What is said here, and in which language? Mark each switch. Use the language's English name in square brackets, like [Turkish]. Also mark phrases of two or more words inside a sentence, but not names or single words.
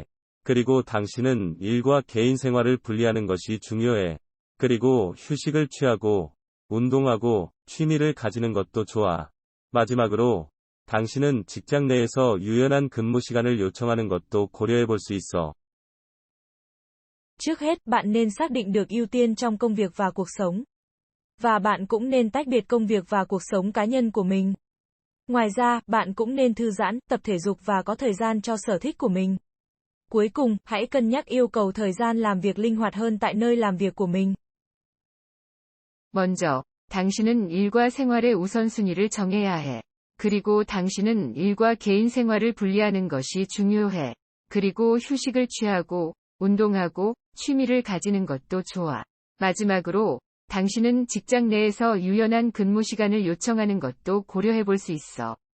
[Korean] 그리고 당신은 일과 개인 생활을 분리하는 것이 중요해. 그리고 휴식을 취하고, 운동하고, 취미를 가지는 것도 좋아. 마지막으로, 당신은 직장 내에서 유연한 근무 시간을 요청하는 것도 고려해 볼 수 있어. [Vietnamese] Trước hết, bạn nên xác định được ưu tiên trong công việc và cuộc sống. Và bạn cũng nên tách biệt công việc và cuộc sống cá nhân của mình. Ngoài ra, bạn cũng nên thư giãn, tập thể dục và có thời gian cho sở thích của mình. Cuối cùng, hãy cân nhắc yêu cầu thời gian làm việc linh hoạt hơn tại nơi làm việc của mình. [Korean] 먼저, 당신은 일과 생활의 우선순위를 정해야 해. 그리고 당신은 일과 개인 생활을 분리하는 것이 중요해. 그리고 휴식을 취하고, 운동하고, 취미를 가지는 것도 좋아. 마지막으로, 당신은 직장 내에서 유연한 근무 시간을 요청하는 것도 고려해 볼 수 있어.